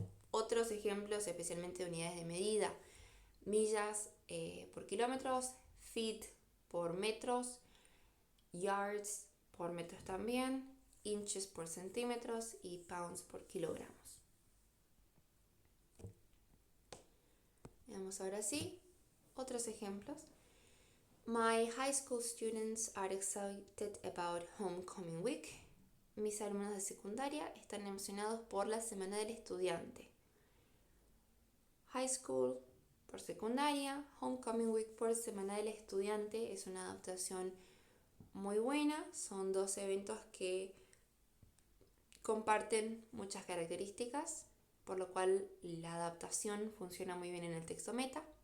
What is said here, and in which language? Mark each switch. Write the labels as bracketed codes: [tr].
[es] Otros ejemplos, especialmente de unidades de medida: millas por kilómetros, feet por metros, yards por metros también, inches por centímetros y pounds por kilogramos. Veamos ahora sí otros ejemplos. [en] My high school students are excited about homecoming week. [es] Mis alumnos de secundaria están emocionados por la semana del estudiante. High school por secundaria, homecoming week por semana del estudiante es una adaptación muy buena. Son dos eventos que comparten muchas características, por lo cual la adaptación funciona muy bien en el texto meta.